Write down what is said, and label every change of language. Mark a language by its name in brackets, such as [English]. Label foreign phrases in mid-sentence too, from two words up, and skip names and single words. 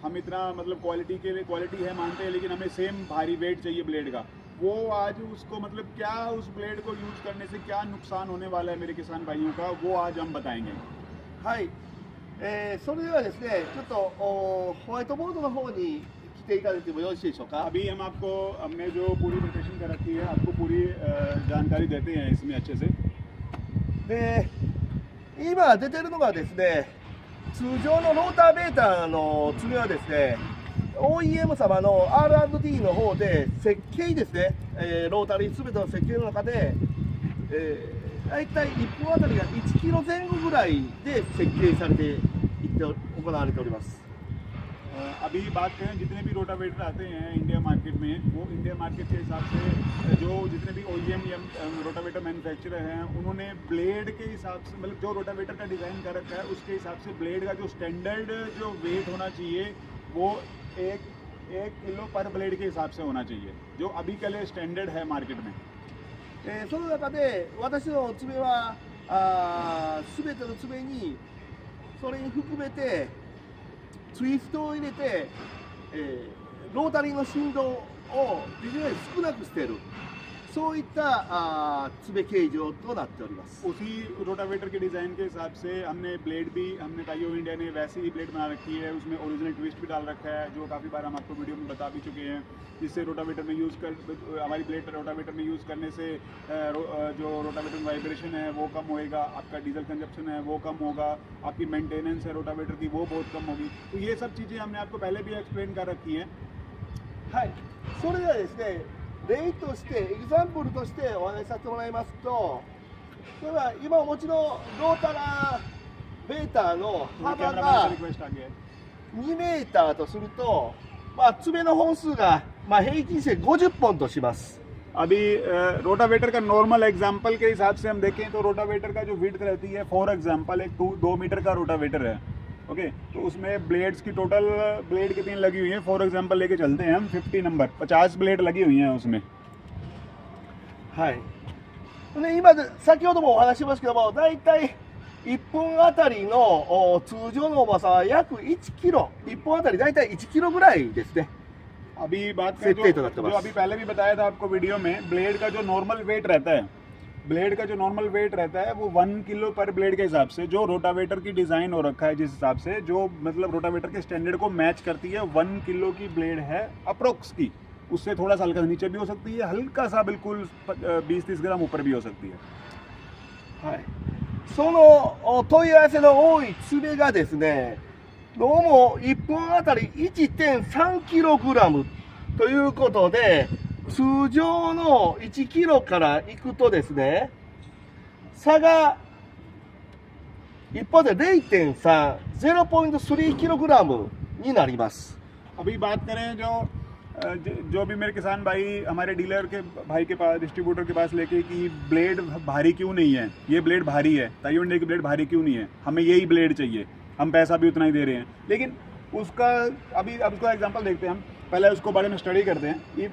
[Hindi] हम इतना मतलब क्वालिटी के लिए क्वालिटी है मानते हैं, लेकिन हमें सेम भारी वेट चाहिए ब्लेड का। वो आज उसको मतलब क्या उस ब्लेड को यूज़ करने से क्या नुकसान होने वाला है मेरे किसान भाइयों का, वो आज हम बताएंगे। [Japanese] はい、それではですね、ちょっとホワイトボードの方に来ていただいてもよろしいでしょうか。 [Hindi] अभी हमने जो पूरी प्रिपरेशन कर रखी है आपको पूरी जानकारी देते हैं इसमें अच्छे से। [Japanese] で今出てるのがですね、通常のローターベーターの爪はですね、OEM 様の R&D の方で設計ですね、ロータリー全ての設計の中で、大体1本あたりが1キロ前後ぐらいで設計されていって行われております。 [Hindi] अभी बात करें जितने भी रोटावेटर आते हैं इंडिया मार्केट में, वो इंडिया मार्केट के हिसाब से जो जितने भी OEM या [English] rotavator manufacturer [Hindi] हैं उन्होंने ब्लेड के हिसाब से मतलब जो रोटावेटर का डिज़ाइन कर रखा है उसके हिसाब से ब्लेड का जो स्टैंडर्ड जो वेट होना चाहिए वो एक किलो पर ब्लेड के हिसाब से होना चाहिए, जो अभी के लिए स्टैंडर्ड है मार्केट में। [Japanese] その中で私の爪は全ての爪にそれに含めてツイストを入れて、ロータリーの振動をできるだけ少なくしている、そういった爪形状となっております。 [Hindi] उसी रोटावेटर के डिज़ाइन के हिसाब से हमने ताइयो इंडिया ने वैसी ही ब्लेड बना रखी है, उसमें [English] original twist [Hindi] भी डाल रखा है जो काफ़ी बार हम आपको वीडियो में बता भी चुके हैं, जिससे रोटावेटर में हमारी ब्लेड रोटावेटर में यूज़ करने से जो [English] rotavator vibration [Hindi] है वो कम होएगा, आपका [English] diesel consumption [Hindi] है वो कम होगा, आपकी मेंटेनेंस है रोटावेटर की वो बहुत कम होगी। तो ये सब चीज़ें हमने आपको पहले भी एक्सप्लेन कर रखी हैं। [Japanese] はい、それではですね、例としてエグザンプルとしてお話しさせてもらいますと、例えば今お持ちのロータラーベーターの幅 [Hindi] कैमरामैन [Japanese] が [Hindi] से रिक्वेस्ट आ गया है। [Japanese] 2 メーターとすると、爪の本数が、平均して50本とします。 [Hindi] अभी रोटावेटर का [English] normal example [Hindi] के हिसाब से हम देखें तो रोटावेटर का जो विड्थ रहती है, [English] for example [Hindi] एक 2 मीटर का रोटावेटर है, ओके, तो उसमें ब्लेड्स की [English] total blade [Hindi] कितनी लगी हुई है, [English] for example [Hindi] लेके चलते हैं हम 50 नंबर 50 ब्लेड लगी हुई हैं उसमें। [Japanese] はい。で今先ほどもお話ししましたけども、だいたい1本あたりの通常の重さは約1キロ、1本あたりだいたい1キロぐらいですね。 [Hindi] अभी बात करें जो अभी पहले भी बताया था आपको वीडियो में, ब्लेड का जो [English] normal weight [Hindi] रहता है ब्लेड का जो [English] normal weight [Hindi] रहता है वो 1 किलो पर ब्लेड के हिसाब से, जो रोटावेटर की डिज़ाइन हो रखा है जिस हिसाब से, जो मतलब रोटावेटर के स्टैंडर्ड को मैच करती है, 1 किलो की ब्लेड है अप्रोक्स की। उससे थोड़ा सा हल्का नीचे भी हो सकती है, हल्का सा बिल्कुल 20-30 ग्राम ऊपर भी हो सकती है। [Japanese] はい、その問い合わせの多い爪がですね、どうも1本あたり 1.3kg ということで、通常の1キロからいくとですね、差が1本で 0.3、0.3kg になります。 [Hindi] अभी बात करें जो भी मेरे किसान भाई हमारे डीलर के भाई के पास, डिस्ट्रीब्यूटर के पास लेके कि ब्लेड भारी क्यों नहीं है, ये ब्लेड भारी है, ताइयो इंडिया की ब्लेड भारी क्यों नहीं है, हमें यही ब्लेड चाहिए, हम पैसा भी उतना ही दे रहे हैं। लेकिन उसका अब उसका एग्जांपल देखते हैं हम, पहले उसको बारे में स्टडी करते हैं।